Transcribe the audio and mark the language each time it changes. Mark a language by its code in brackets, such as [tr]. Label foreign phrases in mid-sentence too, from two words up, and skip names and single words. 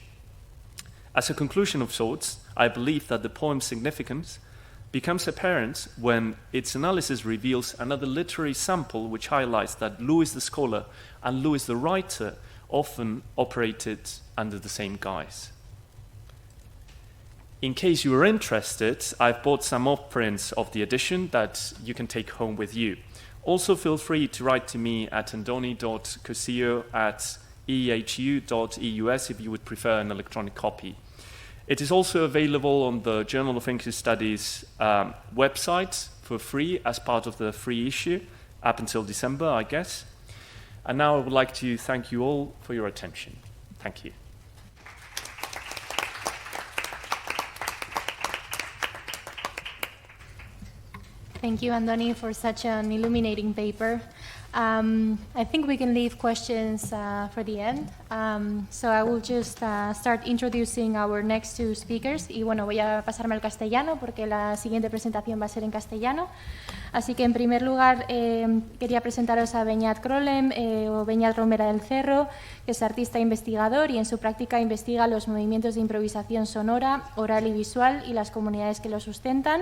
[en] As a conclusion of sorts, I believe that the poem's significance becomes apparent when its analysis reveals another literary sample which highlights that Lewis the scholar and Lewis the writer often operated under the same guise. In case you are interested, I've bought some off-prints of the edition that you can take home with you. Also feel free to write to me at andoni.cosillo@ehu.eus if you would prefer an electronic copy. It is also available on the Journal of English Studies website for free as part of the free issue up until December, I guess. And now I would like to thank you all for your attention. Thank you. Thank you, Andoni, for such an illuminating paper. I think we can leave questions for the end. So I will just start introducing our next two speakers. [es] Y bueno, voy a pasarme al castellano porque la siguiente presentación va a ser en castellano. Así que en primer lugar quería presentaros a Beñat Krolem o Beñat Romera del Cerro, que es artista e investigador y en su práctica investiga los movimientos de improvisación sonora, oral y visual y las comunidades que lo sustentan.